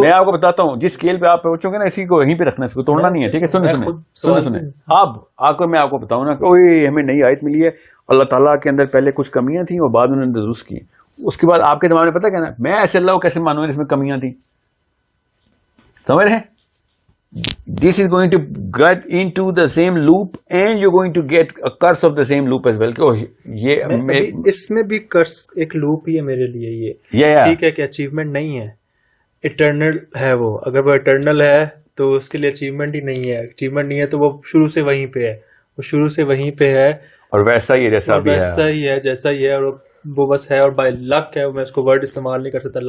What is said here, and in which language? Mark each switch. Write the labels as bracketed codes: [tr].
[ur] میں آپ کو بتاتا ہوں جس اسکیل پہ آپ پہنچو گے نا, اسی کو یہیں پہ رکھنا ہے, اس کو توڑنا نہیں ہے. ٹھیک ہے, سنیں. اب آ کر میں آپ کو بتاؤں نا کہ ہمیں نئی آیت ملی ہے, اللہ تعالیٰ کے اندر پہلے کچھ کمیاں تھیں اور بعد میں انہوں نے درست کی. اس کے بعد آپ کے دماغ میں پتہ کیا نا, میں ایسے اللہ کو کیسے مانوں جس میں کمیاں تھیں. سمجھ رہے ہیں؟ [en] This is going to get into the same loop and you're going to get a curse of the same loop as well. [ur] یہ اس میں بھی کرس ایک لوپ ہی ہے میرے لیے. یہ ٹھیک ہے کہ اچیومنٹ نہیں ہے, اٹرنل ہے وہ. اگر وہ اٹرنل ہے تو اس کے لیے اچیومنٹ ہی نہیں ہے. اچیومنٹ نہیں ہے تو وہ شروع سے وہیں پہ ہے, وہ شروع سے وہیں پہ ہے, اور ویسا ہی ہے جیسا بھی ہے, ویسا ہی ہے جیسا ہی ہے, اور وہ بس ہے. اور بائی لک ہے, میں اس کو ورڈ استعمال نہیں کر سکتا.